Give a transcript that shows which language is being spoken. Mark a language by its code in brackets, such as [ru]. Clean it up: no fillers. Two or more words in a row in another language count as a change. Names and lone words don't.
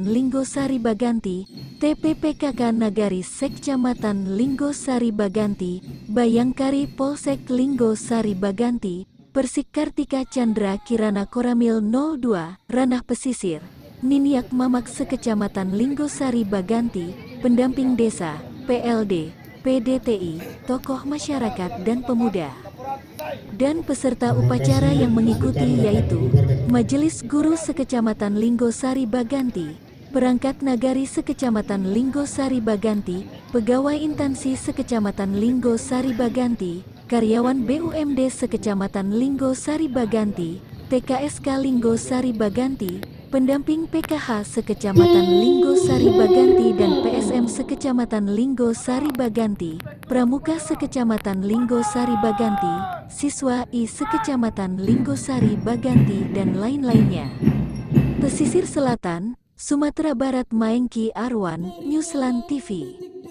[id] Linggo Sari Baganti, TPPKK Nagari Sekecamatan Linggo Sari Baganti, Bayangkari Polsek Linggo Sari Baganti, Persik Kartika Chandra Kirana Koramil 02, Ranah Pesisir, Niniak Mamak Sekecamatan Linggo Sari Baganti, Pendamping Desa, PLD, PDTI, tokoh masyarakat dan pemuda. Dan peserta upacara yang mengikuti yaitu Majelis Guru Sekecamatan Linggo Sari Baganti, Perangkat Nagari Sekecamatan Linggo Sari Baganti, Pegawai Instansi Sekecamatan Linggo Sari Baganti, Karyawan BUMD Sekecamatan Linggo Sari Baganti, TKSK Linggo Sari Baganti, Pendamping PKH Sekecamatan Linggo Sari Baganti dan PSM Sekecamatan Linggo Sari Baganti, Pramuka Sekecamatan Linggo Sari Baganti, Siswa I Sekecamatan Linggo Sari Baganti dan lain-lainnya. Pesisir Selatan, Sumatera Barat Maengki Arwan, Newsland TV.